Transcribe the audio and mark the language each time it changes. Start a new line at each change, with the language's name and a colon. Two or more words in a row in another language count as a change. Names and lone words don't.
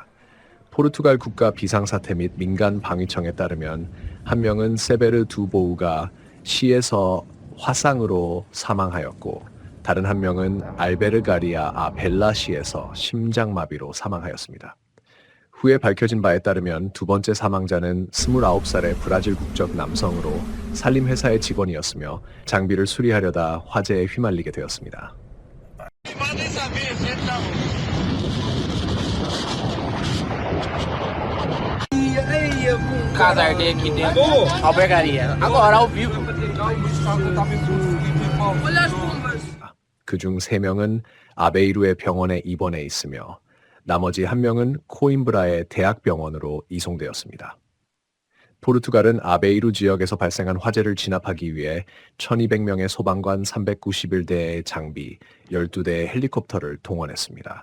Korean: 포르투갈 국가 비상사태 및 민간 방위청에 따르면 한 명은 세베르 두보우가 시에서 화상으로 사망하였고 다른 한 명은 알베르가리아 벨라시에서 심장마비로 사망하였습니다. 후에 밝혀진 바에 따르면 두 번째 사망자는 29살의 브라질 국적 남성으로 산림회사의 직원이었으며 장비를 수리하려다 화재에 휘말리게 되었습니다.
Portuguese: Casa dele aqui dentro. Albergaria. Agora, ao vivo.
Korean: 그중 3명은 아베이루의 병원에 입원해 있으며 나머지 1명은 코임브라의 대학병원으로 이송되었습니다. 포르투갈은 아베이루 지역에서 발생한 화재를 진압하기 위해 1200명의 소방관 391대의 장비, 12대의 헬리콥터를 동원했습니다.